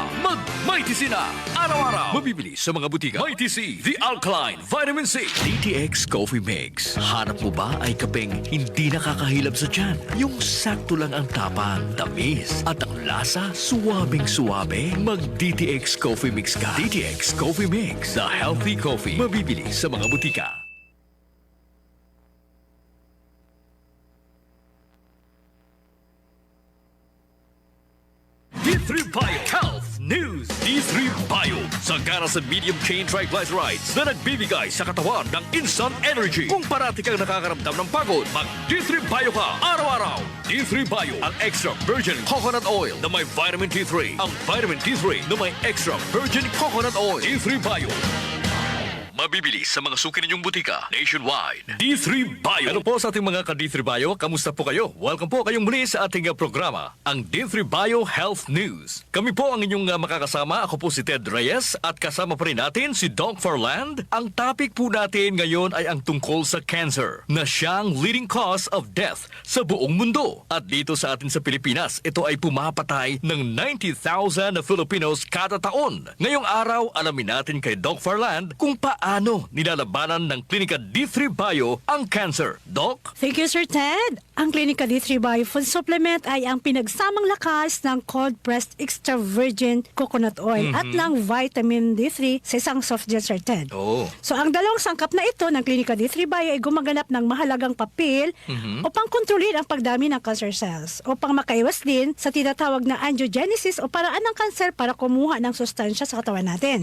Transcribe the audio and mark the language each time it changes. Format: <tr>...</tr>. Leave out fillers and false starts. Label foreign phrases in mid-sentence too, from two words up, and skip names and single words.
<tl>May TC na. Araw-araw. Mabibili sa mga butika. May TC, The Alkaline, Vitamin C. DTX Coffee Mix. Hanap mo ba ay kapeng hindi nakakahilab sa tiyan? Yung sakto lang ang tapang, tamis at ang lasa, suwabing-suwabe. Mag-DTX Coffee Mix ka. DTX Coffee Mix.</tl> <en>The healthy coffee.</en> <tl>Mabibili sa mga butika. D3 Bio Health News. D3 Bio, sagana sa</tl> <en>medium chain triglycerides</en> <tl>na nagbibigay sa katawan ng</tl> <en>instant energy.</en> <tl>Kung parati kang nakakaramdam ng pagod, mag D3 Bio ka araw-araw. D3 Bio, ang</tl> <en>extra virgin coconut oil</en> <tl>na may vitamin D3. Ang vitamin D3 na may</tl> <en>extra virgin coconut oil.</en> <tl>D3 Bio. Mabibili sa mga suki ninyong butika nationwide. D3 Bio. Ano po sa ating mga ka-D3 Bio? Kamusta po kayo? Welcome po kayong muli sa ating programa, ang D3 Bio Health News. Kami po ang inyong makakasama. Ako po si Ted Reyes at kasama pa rin natin si Doc Farland. Ang topic po natin ngayon ay ang tungkol sa cancer na siyang</tl> <en>leading cause of death</en> <tl>sa buong mundo. At dito sa atin sa Pilipinas, ito ay pumapatay ng 90,000 na Filipinos kada taon. Ngayong araw, alamin natin kay Doc Farland kung paano nilalabanan ng Klinika D3 Bio ang cancer. Doc?</tl> <en>Thank you,</en> <tl>Sir Ted. Ang Klinika D3 Bio Food Supplement ay ang pinagsamang lakas ng</tl> <en>cold-pressed extra virgin coconut oil</en> <tl>at ng vitamin D3 sa isang</tl> <en>soft gel,</en> <tl>Sir Ted. Oh. So, ang dalawang sangkap na ito ng Klinika D3 Bio ay gumaganap ng mahalagang papel upang kontrolin ang pagdami ng</tl> <en>cancer cells</en> <tl>upang makaiwas din sa tinatawag na angiogenesis o paraan ng kanser para kumuha ng sustansya sa katawan natin.</tl>